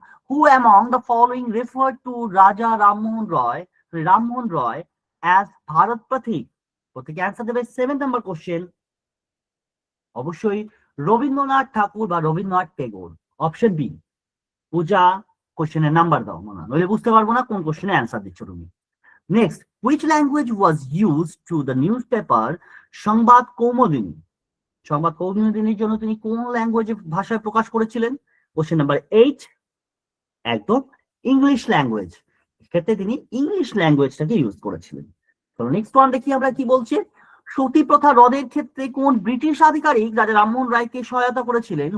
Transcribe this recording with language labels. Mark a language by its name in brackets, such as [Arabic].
[English] Who among the following refer to Raja Rammohan Roy as Bharat Pathik? [Bangla] প্রত্যেকে অ্যান্সার দেবে। 7 নাম্বার কোশ্চেন, অবশ্যই রবীন্দ্রনাথ ঠাকুর বা রবীন্দ্রনাথ ট্যাগোর, অপশন বি। পূজা, কোশ্চেনের নাম্বার দাও, নইলে বুঝতে পারবো না কোন কোশ্চেনে অ্যান্সার দিচ্ছ তুমি। [English] Next, which language was used to the newspaper Sambad Kaumudini? [Bangla] সংবাদ কৌমুদিনীর জন্য তিনি কোন ল্যাঙ্গুয়েজে ভাষায় প্রকাশ করেছিলেন? কোশ্চেন নাম্বার 8, একদম ইংলিশ ল্যাঙ্গুয়েজ। ক্ষেত্রে তিনি ইংলিশ ল্যাঙ্গুয়েজটাকে ইউজ করেছিলেন। তো নেক্সট ওয়ান দেখি আমরা কি বলছে। সতী প্রথা রদের ক্ষেত্রে কোন ব্রিটিশ আধিকারিক রাজা রামমোহন রায়কে সহায়তা করেছিলেন?